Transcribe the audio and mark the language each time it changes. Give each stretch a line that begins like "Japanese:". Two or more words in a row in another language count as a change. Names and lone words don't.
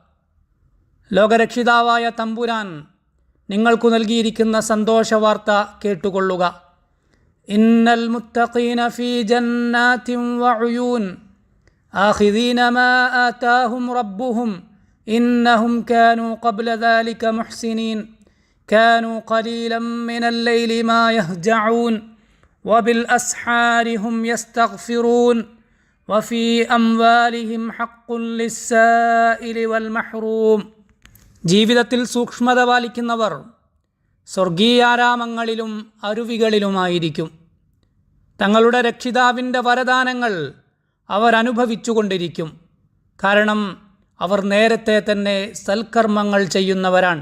Malayalam: ലോകരക്ഷിതാവായ തമ്പുരാൻ നിങ്ങൾക്കു നൽകിയിരിക്കുന്ന സന്തോഷവാർത്ത കേട്ടുകൊള്ളുക.
Arabic: إن المتقين في جنات وعيون آخذين ما آتاهم ربهم إنهم كانوا قبل ذلك محسنين كانوا قليلا من الليل ما يهجعون وبالأسحار هم يستغفرون وفي أموالهم حق للسائل والمحروم.
Malayalam: ജീവിതത്തിൽ സൂക്ഷ്മത പാലിക്കുന്നവർ സ്വർഗീയാരാമങ്ങളിലും അരുവികളിലുമായിരിക്കും. തങ്ങളുടെ രക്ഷിതാവിൻ്റെ വരദാനങ്ങൾ അവർ അനുഭവിച്ചുകൊണ്ടിരിക്കും. കാരണം അവർ നേരത്തെ തന്നെ സൽക്കർമ്മങ്ങൾ ചെയ്യുന്നവരാണ്.